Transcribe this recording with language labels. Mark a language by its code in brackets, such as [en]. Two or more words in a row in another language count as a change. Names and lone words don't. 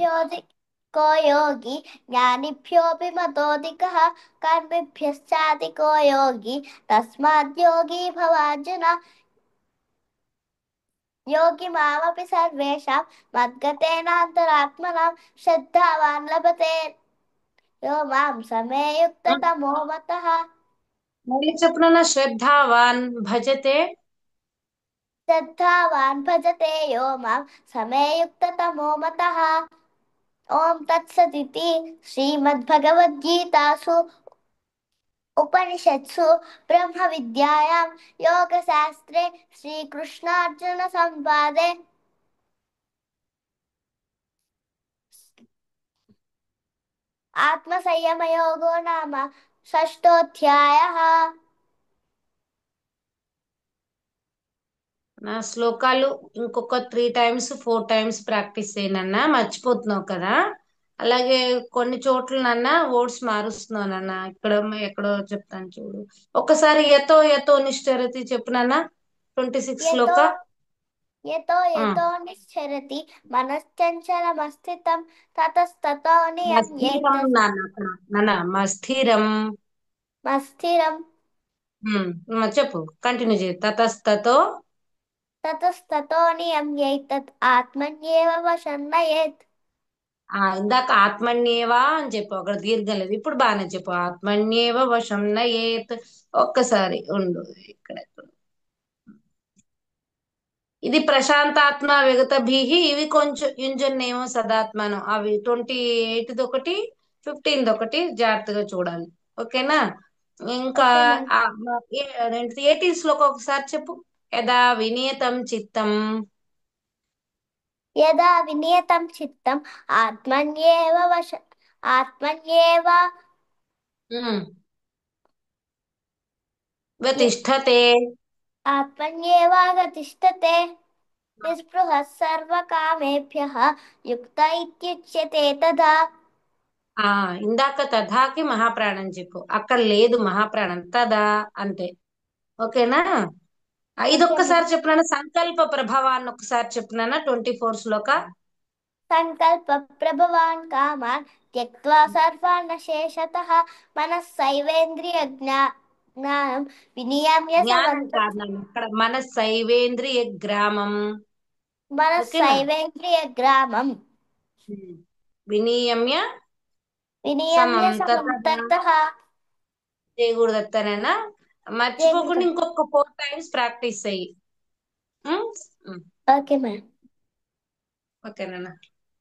[sa] तपस्विभ्योऽधिको योगी ज्ञानिभ्योऽपि मतोऽधिकः कर्मिभ्यश्चाधिको योगी तस्माद् योगी भवार्जुन योगी मामपि सर्वेषां मद्गतेनान्तरात्मनां श्रद्धावान् लभते यो मां समे युक्ततमो मतः [te] మళ్ళీ చెప్పు నాన్న [sa] श्रद्धावान् भजते श्रद्धावान् भजते यो मां समे युक्ततमो मतः ॐ तत्सदिति श्रीमद्भगवद्गीतासु उपनिषत्सु ब्रह्मविद्यायां योगशास्त्रे श्रीकृष्णार्जुनसंवादे आत्मसंयमयोगो नाम षष्ठोऽध्यायः [te] నా శ్లోకాలు ఇంకొక 3 [en] times 4 times practice [te] చేయనన్నా మర్చిపోతున్నావు కదా. అలాగే కొన్ని చోట్ల నన్న వర్డ్స్ మారుస్తున్నావు నాన్న. ఇక్కడ ఎక్కడో చెప్తాను చూడు. ఒకసారి [sa] यतो यतो निष्ठरति [te] చెప్పు నాన్న. 26 [sa] यतो [te] శ్లోక. [sa] यतो यतो निश्चरति मनश्चञ्चलमस्थितं ततस्ततो మస్థిరం नियम्येतत् [te] నాన్న అక్కడ. నాన్న మస్థిరం. [sa] मस्थिरं [te] చెప్పు కంటిన్యూ చేయి. [sa] తతస్తతో ततस्ततो नियम्येतत् आत्मन्येव वशं नयेत् [te] ఇందాక ఆత్మన్యేవా అని చెప్పు, అక్కడ దీర్ఘం లేదు. ఇప్పుడు బాగానే చెప్పు. [sa] आत्मन्येव वशं नयेत्. [te] ఒక్కసారి ఉండు ఇక్కడ. ఇది [sa] प्रशान्तात्म विगत भीहि. [te] ఇవి కొంచెం యుంజన్నేమో సదాత్మను. అవి 28 ఒకటి 15 ఒకటి జాగ్రత్తగా చూడాలి. ఓకేనా. ఇంకా [en] okay ma'am [te] ఆ, 18 శ్లోకం ఒకసారి చెప్పు. [sa] यदा विनियतं चित्तं. यदा विनियतं चित्तम् आत्मन्येव ఉమ్, వతిష్ఠతే. आत्मन्येवागतिष्ठते निःस्पृहः सर्वकामेभ्यः युक्त इत्युच्यते तथा [te] ఆ ఇందాక తథాకి మహాప్రాణం చెప్పు. అక్కడ లేదు మహాప్రాణం, తదా అంతే. ఓకేనా. ఓకే ఇదొక్కసారి మ్యామ్ చెప్పినాను. సంకల్ప ప్రభావాన్ని ఒకసారి చెప్పినానా. 24 శ్లోక. [sa] सङ्कल्पप्रभवान् कामान् त्यक्त्वा सर्वान् शेषतः मनः सैवेन्द्रियज्ञानं विनियम्य జ్ఞానం समन्तत् [te] కారణం అక్కడ మన [sa] शैवेन्द्रिय ग्रामं. मनः [te] ఓకేనా. [sa] सैवेन्द्रियग्रामं వినియమ్య विनियम्य समं तथा समन्ततः [te] చేయకూడదత్తనేనా. మర్చిపోకుండా [sa] जयगुरुदत्त [te] ఇంకొక 4 [en] times practice [te] అయ్యి. [en] okay ma'am [te] ఓకేనా.